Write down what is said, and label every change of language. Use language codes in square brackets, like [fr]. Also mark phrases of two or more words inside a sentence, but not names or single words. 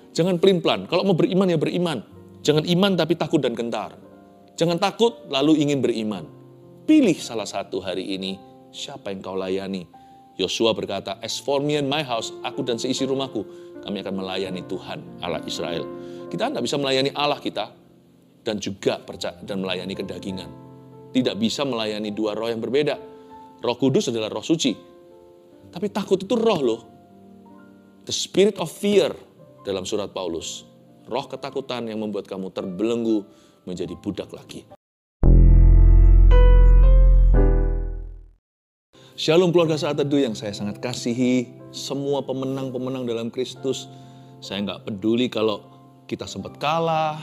[id] Jangan pelin-pelan. Kalau mau beriman ya beriman. Jangan iman tapi takut dan gentar. Jangan takut lalu ingin beriman. Pilih salah satu hari ini siapa yang kau layani. Yosua berkata, [en] "As for me and my house," [id] aku dan seisi rumahku, kami akan melayani Tuhan Allah Israel. Kita tidak bisa melayani Allah kita dan juga percaya dan melayani kedagingan. Tidak bisa melayani dua roh yang berbeda. Roh Kudus adalah roh suci. Tapi takut itu roh loh. [en] The spirit of fear [id] dalam surat Paulus. Roh ketakutan yang membuat kamu terbelenggu menjadi budak lagi. Shalom keluarga Saat Teduh yang saya sangat kasihi. Semua pemenang-pemenang dalam Kristus. Saya nggak peduli kalau kita sempat kalah.